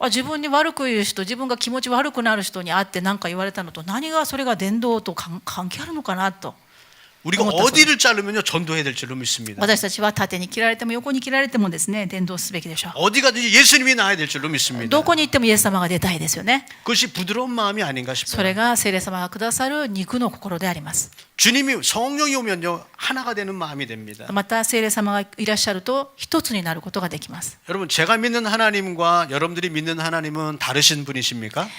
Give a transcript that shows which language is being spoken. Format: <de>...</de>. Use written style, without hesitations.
<ja>自分に悪く言う人、自分が気持ち悪くなる人に会って何か言われたのと何がそれが伝道と関係あるのかなと。</ja> <ko>우리가 어디를 자르면요 전도해야 될 줄로 믿습니다.</ko> <ja>私たちは縦に切られても横に切られてもですね、伝道すべきでしょう。</ja> <ko>어디 가든지 예수님이 나야 될 줄로 믿습니다.</ko> <ja>どこに行ってもイエス様が出たいですよね。</ja> <ko>그것이 부드러운 마음이 아닌가</ko> <ja>そ</ja> <ko>싶어요.</ko> <ja>れが聖霊様がくださる肉の心であります。</ja> <ko>주님이 성령이 오면요 하나가 되는 마음이 됩니다.</ko> <ja>また聖霊様がいらっしゃると一つになることができます。</ja> <ko>여러분 제가 믿는 하나님과 여러분들이 믿는 하나님은 다르신 분이십니까?</ko>